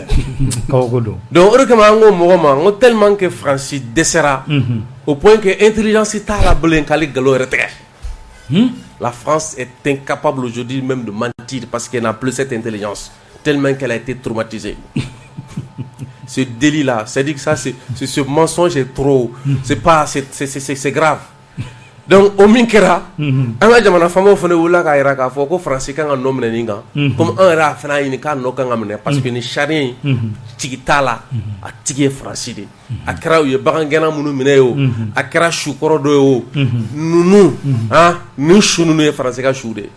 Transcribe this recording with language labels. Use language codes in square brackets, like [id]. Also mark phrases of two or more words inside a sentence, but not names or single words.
[bm] kabako don [fr] donc [bm] o de kama an ko mɔgɔ ma n ko [fr] tellement que [bm] Faransi dɛsɛra [fr] au point que intelligence [bm] t'a la bilen k'ale nkalon yɛrɛ tigɛ [fr] la France est incapable aujourd'hui même de mentir parce qu'elle n'a plus cette intelligence tellement qu'elle a été traumatisée ce délit là c'est-à-dire que ça c'est ce mensonge est trop c'est grave [bm] donc o min kɛra an ka jamana faamaw fana wulila k'a yira k'a fɔ ko faransi kan ka nɔ minɛ nin kan comme an yɛrɛ a fana y'a ɲini k'a nɔ kan ka minɛ parce que ni sariya in tigi t'a la a tigi ye faransi de a kɛra u ye bagangɛnna minnu minɛ ye o a kɛra sukɔrɔ dɔ ye o nunu nin su ninnu ye faransi ka su de ye